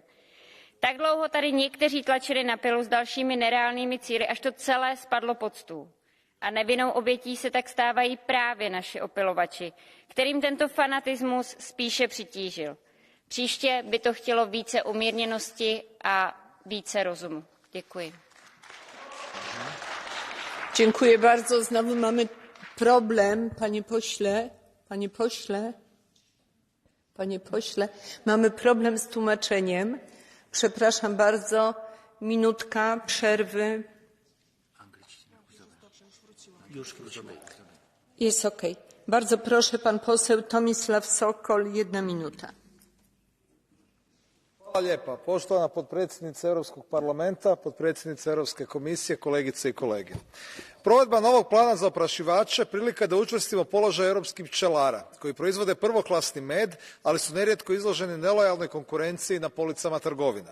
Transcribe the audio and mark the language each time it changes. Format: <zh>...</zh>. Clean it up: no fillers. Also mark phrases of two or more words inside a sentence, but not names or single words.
<cs>Tak dlouho tady někteří tlačili na pilu s dalšími nereálnými cíli, až to celé spadlo pod stůl. A nevinnou obětí se tak stávají právě naši opylovači, kterým tento fanatismus spíše přitížil. Příště by to chtělo více umírněnosti a více rozumu. Děkuji.</cs> <pl>Dziękuję bardzo. Znowu mamy problem, panie pośle, mamy problem z tłumaczeniem. Przepraszam bardzo, minutka przerwy. Jest okej. Bardzo proszę, pan poseł Tomislav Sokol, 1 minuta.</pl> <hr>Hvala lijepa. Poštovana potpredsjednice Europskog parlamenta, potpredsjednice Europske komisije, kolegice i kolege. Provedba novog plana za oprašivače prilika je da učvrstimo položaj europskih pčelara, koji proizvode prvoklasni med, ali su nerijetko izloženi nelojalnoj konkurenciji na policama trgovina.</hr>